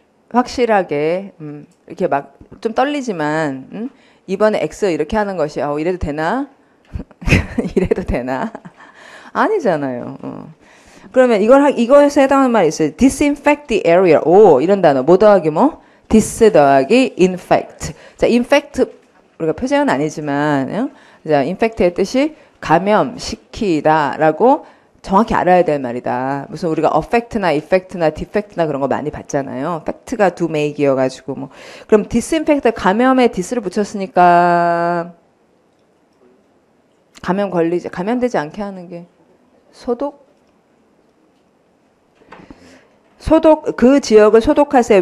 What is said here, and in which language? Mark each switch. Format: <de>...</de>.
<ko>확실하게 이렇게 막 좀 떨리지만 이번에 X 이렇게 하는 것이 이래도 되나? 이래도 되나? 아니잖아요. 그러면 이거에서 해당하는 말이 있어요.</ko> <en>disinfect the area.</en> <ko>오, 이런 단어. 뭐 더하기 뭐? dis 더하기 infect. 자, infect 우리가 표제는 아니지만 자, infect의 뜻이 감염시키다라고 정확히 알아야 될 말이다. 무슨 우리가 affect나 effect나 defect나 그런 거 많이 봤잖아요. fact가 do make이어가지고 뭐 그럼 disinfect 감염에 dis를 붙였으니까 감염되지 않게 하는 게 소독 그 지역을 소독하세요.</ko>